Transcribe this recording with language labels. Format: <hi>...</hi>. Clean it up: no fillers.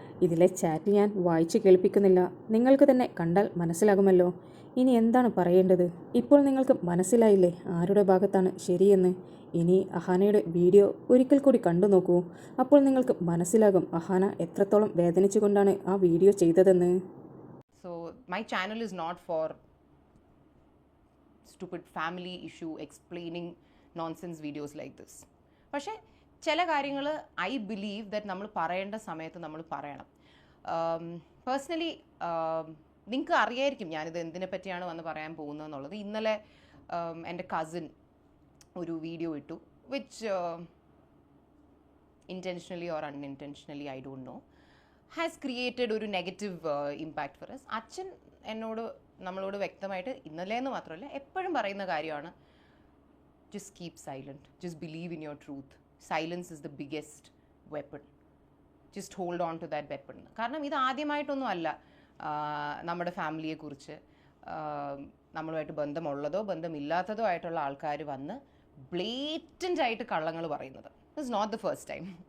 <ml>ഇതിലെ ചാറ്റ് ഞാൻ വായിച്ചു കേൾപ്പിക്കുന്നില്ല, നിങ്ങൾക്ക് തന്നെ കണ്ടാൽ മനസ്സിലാകുമല്ലോ. ഇനി എന്താണ് പറയേണ്ടത്? ഇപ്പോൾ നിങ്ങൾക്ക് മനസ്സിലായില്ലേ ആരുടെ ഭാഗത്താണ് ശരിയെന്ന്? ഇനി അഹാനയുടെ വീഡിയോ ഒരിക്കൽ കൂടി കണ്ടു നോക്കൂ, അപ്പോൾ നിങ്ങൾക്ക് മനസ്സിലാകും അഹാന എത്രത്തോളം വേദനിച്ചുകൊണ്ടാണ് ആ വീഡിയോ ചെയ്തതെന്ന്.</ml> <en>So my channel is not for stupid family issue explaining nonsense videos like this.</en> <ml>പക്ഷേ ചില കാര്യങ്ങൾ</ml> <en>I believe that</en> <ml>നമ്മൾ പറയേണ്ട സമയത്ത് നമ്മൾ പറയണം. പേഴ്സണലി നിങ്ങൾക്ക് അറിയായിരിക്കും ഞാനിത് എന്തിനെ പറ്റിയാണ് വന്ന് പറയാൻ പോകുന്നതെന്നുള്ളത്. ഇന്നലെ എൻ്റെ കസിൻ ഒരു വീഡിയോ ഇട്ടു,</ml> <en>Which intentionally or unintentionally I don't know has created ഒരു negative impact for us.</en> <ml>അച്ഛൻ നമ്മളോട് വ്യക്തമായിട്ട് ഇന്നലെ എന്ന് മാത്രമല്ല എപ്പോഴും പറയുന്ന കാര്യമാണ്,</ml> <en>just keep silent, just believe in your truth, silence is the biggest weapon, just hold on to that weapon.</en> <ml>കാരണം ഇത് ആദ്യമായിട്ടൊന്നും അല്ല നമ്മുടെ ഫാമിലിയെക്കുറിച്ച് നമ്മളുമായിട്ട് ബന്ധമുള്ളതോ ബന്ധമില്ലാത്തതോ ആയിട്ടുള്ള ആൾക്കാർ വന്ന് ബ്ലേറ്റൻ്റ് ആയിട്ട് കള്ളങ്ങൾ പറയുന്നത്.</ml> <en>It's not the first time.</en>